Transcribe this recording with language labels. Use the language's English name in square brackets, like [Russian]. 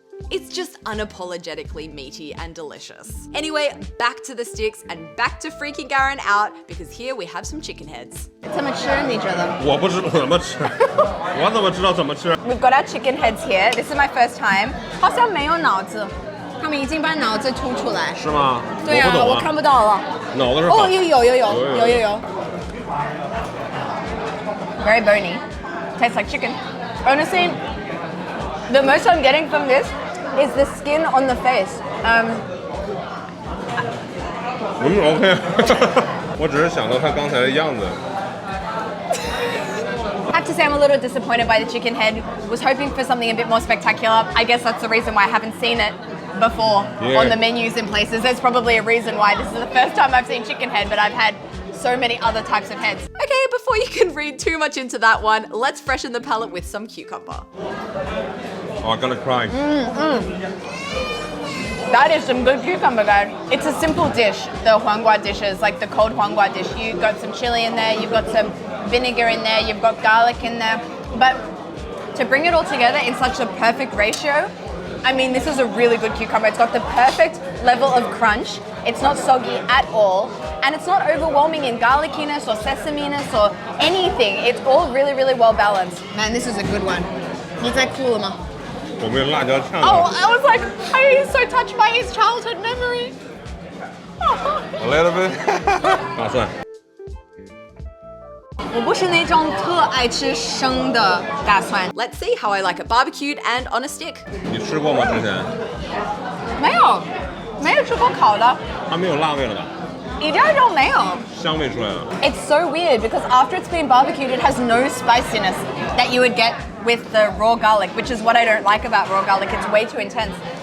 [English] It's just unapologetically meaty and delicious. Anyway, back to the sticks and back to freaking Garen out because here we have some chicken heads. [Chinese] 怎么吃你觉得？我不知道怎么吃，我怎么知道怎么吃 [English] We've got our chicken heads here. This is my first time. [Chinese] 好像没有脑子，他们已经把脑子吐出来。是吗？对啊，我看不到了。脑子是哦，有。 [English] Very bony. Tastes like chicken. Honestly, the most I'm getting from this is the skin on the face. [Chinese] OK 我只是想到他刚才的样子 [English] I have to say I'm a little disappointed by the chicken head. Was hoping for something a bit more spectacular. I guess that's the reason why I haven't seen it before on the menus in places. There's probably a reason why this is the first time I've seen chicken head, but I've had so many other types of heads. Okay, before you can read too much into that one, let's freshen the palate with some cucumber. Oh, I'm gonna cry. That is some good cucumber, guys. It's a simple dish, the huanggua dishes, like the cold huanggua dish. You've got some chili in there, you've got some vinegar in there, you've got garlic in there. But to bring it all together in such a perfect ratio, I mean, this is a really good cucumber. It's got the perfect level of crunch. It's not soggy at all. And it's not overwhelming in garlickiness or sesaminess or anything. It's all really, really well balanced. Man, this is a good one. Is that cool, Ma? [Chinese] 我没有辣椒呛 [English] Oh, I was like, I was so touched by his childhood memory. A little bit 大蒜 [Chinese] 我不是那种特爱吃生的大蒜。 [English] Let's see how I like it barbecued and on a stick. [Chinese] 你吃过吗之前没有吃过烤的。它没有辣味了吧一点都没有。香味出来了 [English] It's so weird because after it's been barbecued, it has no spiciness that you would get with the raw garlic, which is what I don't like about raw garlic. It's way too intense.